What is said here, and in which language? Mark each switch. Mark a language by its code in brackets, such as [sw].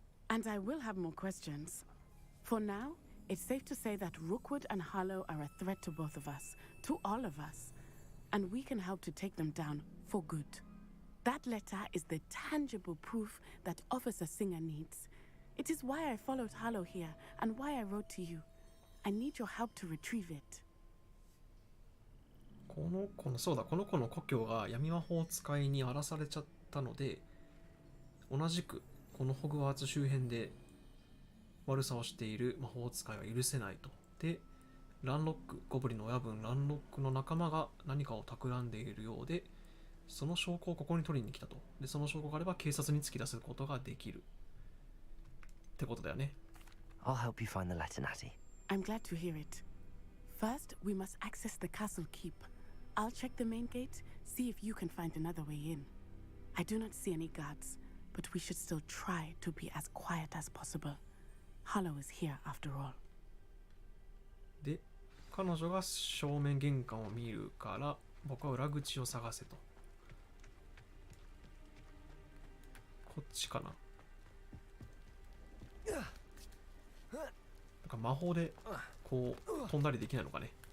[en] And I will have more questions. For now, it's safe to say that Rookwood and Harlow are a threat to both of us, to all of us. And we can help to take them down for good. That letter is the tangible proof that Officer Singer needs. It is why I followed Harlow here and why I wrote to you. I need your help to retrieve it. [ja] この子の故郷が闇魔法使いに荒らされちゃったので、同じくこのホグワーツ周辺で悪さをしている魔法使いは許せないと。で、ランロック、ゴブリンの親分ランロックの仲間が何かを企んでいるようで、その証拠をここに取りに来たと。で、その証拠があれば警察に突き出すことができる。ってことだよね。 [en] I'll help you find the letter, Natty. I'm glad to hear it. First, We must access the castle keep. I'll check the main gate, see if you can find another way in. I do not see any guards, but we should still try to be as quiet as possible. Hollow is here after all. [ja] で、彼女が正面玄関を見るから、僕は裏口を探せと。こっちかな。なんか魔法でこう飛んだりできないのかね。